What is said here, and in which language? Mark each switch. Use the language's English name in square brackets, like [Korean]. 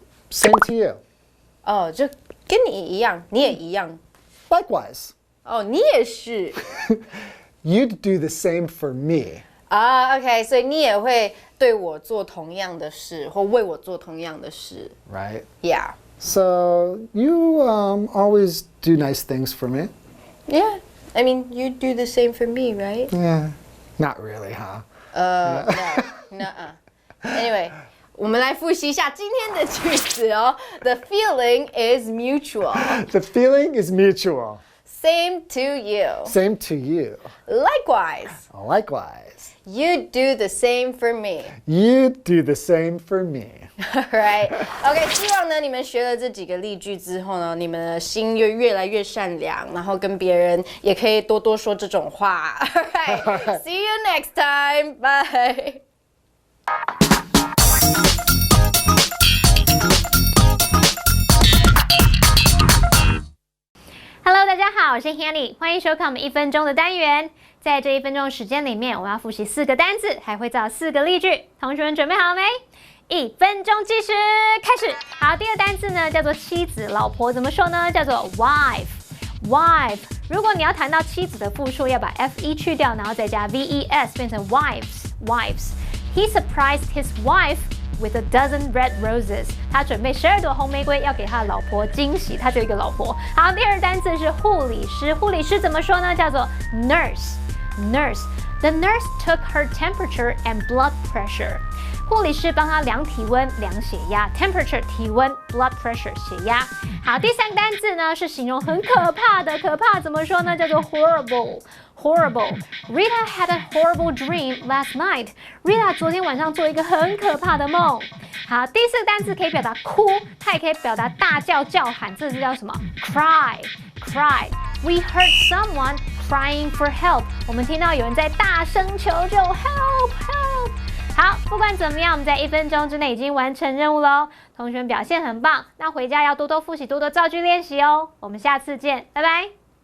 [English] Same to you. [Chinese] 哦，就跟你一样，你也一样。 [English] Likewise. [Chinese] 哦，你也是。 [English] You'd do the same for me. [Chinese] 啊，OK， 所以你也会对我做同样的事，或为我做同样的事。 [English] Right? Yeah. So you always do nice things for me. Yeah. I mean, you do the same for me, right? Yeah. Not really, huh? No. Anyway, [Chinese] 我们来复习一下今天的句子哦。 [English] The feeling is mutual. The feeling is mutual. Same to you. Same to you. Likewise. Likewise. You do the same for me. You do the same for me. Right. [Chinese] OK， 希望呢你们学了这几个例句之后呢，你们的心就越来越善良，然后跟别人也可以多多说这种话。 [English] Alright. See you next time. Bye. [Chinese] Hello， 大家好，我是 Hanny， 欢迎收看我们1分钟的单元。在这1分钟的时间里面，我们要复习4个单字，还会造4个例句。同学们准备好了没？1分钟计时开始。好，第二单字呢叫做妻子、老婆，怎么说呢？叫做 wife。wife。如果你要谈到妻子的复数，要把 fe 去掉，然后再加 ves， 变成 wives。 [English] He surprised his wife with a dozen red roses. [Chinese] 他准备12朵红玫瑰要给他的老婆惊喜，他只有一个老婆。好，第二单字是护理师，护理师怎么说呢？叫做 [English] nurse。The nurse took her temperature and blood pressure. [Chinese] 护理师帮她量体温、量血压 ，temperature 体温 ，blood pressure 血压。好，第三个单字呢是形容很可怕的，可怕怎么说呢？叫做 horrible。Horrible. [English] Rita had a horrible dream last night. [Chinese] Rita 昨天晚上做一个很可怕的梦。好，第四个单词可以表达哭，它也可以表达大叫、叫喊，这是叫什么 ？Cry. [English] We heard someone crying for help. [Chinese] 我们听到有人在大声求救 ，help. 好，不管怎么样，我们在1分钟之内已经完成任务喽。同学们表现很棒，那回家要多多复习，多多造句练习哦。我们下次见，拜拜。